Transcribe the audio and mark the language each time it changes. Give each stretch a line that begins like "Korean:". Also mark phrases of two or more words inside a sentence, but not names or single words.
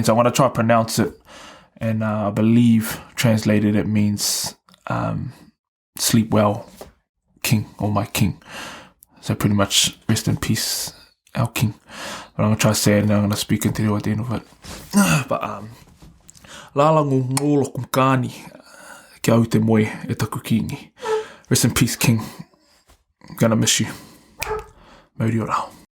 English: So I want to try to pronounce it, and I believe translated it means sleep well, king, or my king. So pretty much rest in peace, our king. But I'm going to try to say it, and I'm going to speak into it at the end of it.
Māori: But
Xhosa: lala ngolo kumkani
Māori: kia au te moe e taku kingi.
English: Rest in peace, king. Gonna miss you.
Māori: Mauri o rao.